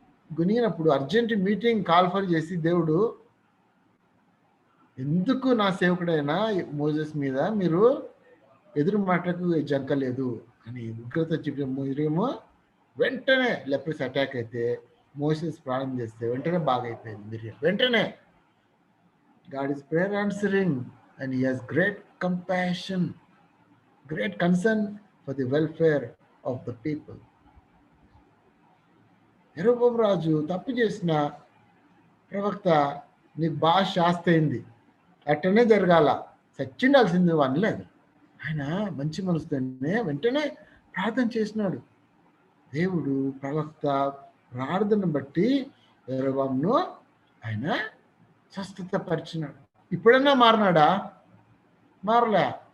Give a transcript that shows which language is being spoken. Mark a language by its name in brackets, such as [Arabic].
[Telugu] గొనిగినప్పుడు urgent meeting call for చేసి, దేవుడు ఎందుకు నా సేవకుడైన మోసెస్ మీద మీరు ఎదురు మాటకు జంకలేదు అని ఉగ్రత చెప్పిన మిరియము వెంటనే లెప్రసీ అటాక్ అయితే మోసెస్ ప్రాణం చేస్తే వెంటనే బాగైపోయింది మిరియం. వెంటనే [English] God is prayer answering and he has great compassion, great concern for the welfare of the people. [Telugu] యెరొబాము రాజు తప్పు చేసిన ప్రవక్త నీకు బాగా శాస్తి అయింది, అట్టనే జరగాల, చచ్చిండాల్సింది అని లేదు. ఆయన మంచి మనసుతోనే వెంటనే ప్రార్థన చేసినాడు. దేవుడు ప్రవక్త ప్రార్థన బట్టి యెరొబామును ఆయన స్వస్థత పరిచినాడు. ఇప్పుడన్నా మారినాడా? మారలే.